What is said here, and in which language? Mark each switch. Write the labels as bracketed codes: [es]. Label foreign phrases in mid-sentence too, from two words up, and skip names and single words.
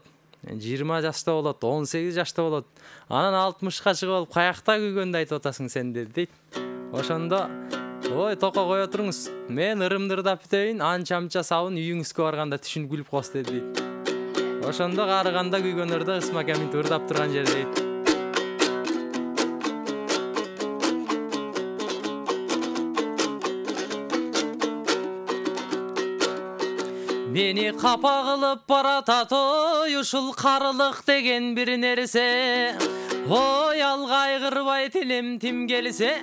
[ky] 20 жашта болот, 18 жашта болот. Анан 60ка чыгып алып, каякта күйгөндү айтып атасың сен деди дейт. Ошондо, ой, токо кое туруңуз. Мен ырымды ырдап бүтөйүн, анча-амча сабын үйүңүзгө барганда түшүнүп күлүп коесуз деди дейт. Ошондо карыганда күйгөн ырды Исмаке минтип ырдап турган жер дейт. Мени капа кылып баратат ой ушул карылык деген бир нерсе. Ой алгай кырбай тилим тим гелисе.